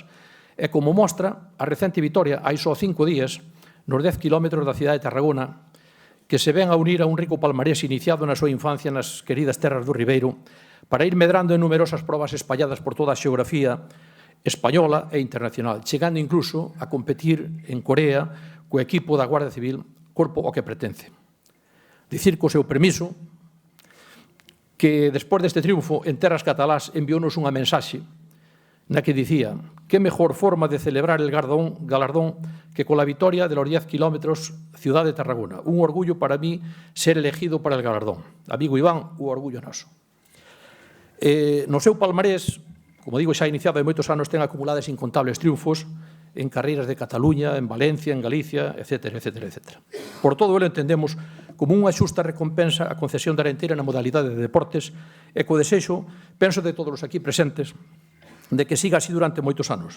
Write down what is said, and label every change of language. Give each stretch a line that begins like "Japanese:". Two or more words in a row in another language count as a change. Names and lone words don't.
Galician: E como mostra, a recente vitoria, hai só 5 días, nos 10 kilómetros da cidade de Tarragona, que se ven a unir a un rico palmarés iniciado na súa infancia nas queridas terras do Ribeiro, para ir medrando en numerosas probas espalladas por toda a xeografía española e internacional, chegando incluso a competir en Corea co equipo da Guardia Civil, corpo ao que pertence. Dicir co seu permiso que, despois deste triunfo en terras catalás, enviounos unha mensaxe na que dicía que mellor forma de celebrar
Spanish: el galardón
Galician: que cola vitoria
Spanish: de los 10 kilómetros Ciudad de Tarragona. Un orgullo para mí ser elegido para el galardón.
Galician: Amigo Iván, o orgullo noso. No seu palmarés, como digo, xa iniciado hai moitos anos, ten acumuladas incontables triunfos en carreiras de Cataluña, en Valencia, en Galicia, etc. Por todoelo entendemos como unha xusta recompensa a concesión da Arenteira na modalidade de deportes e co desexo, penso de todos os aquí presentes, de que siga así durante moitos anos.